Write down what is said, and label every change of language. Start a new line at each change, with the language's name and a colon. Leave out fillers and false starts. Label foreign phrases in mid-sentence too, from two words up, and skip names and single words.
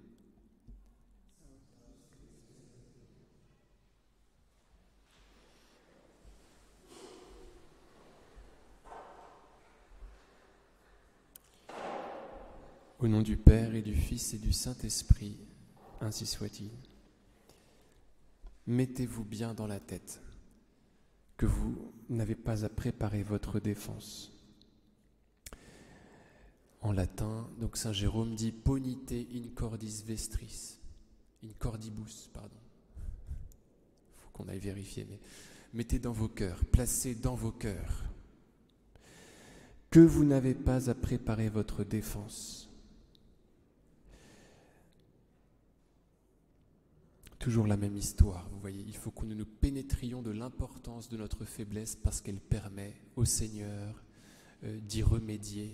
French: Au nom du Père et du Fils et du Saint-Esprit, ainsi soit-il. Mettez-vous bien dans la tête que vous n'avez pas à préparer votre défense. En latin, donc Saint Jérôme dit «
Latin: ponite in cordis vestris », in cordibus,
French: pardon. Il faut qu'on aille vérifier, mais mettez dans vos cœurs, placez dans vos cœurs que vous n'avez pas à préparer votre défense. Toujours la même histoire, vous voyez, il faut que nous nous pénétrions de l'importance de notre faiblesse parce qu'elle permet au Seigneur d'y remédier.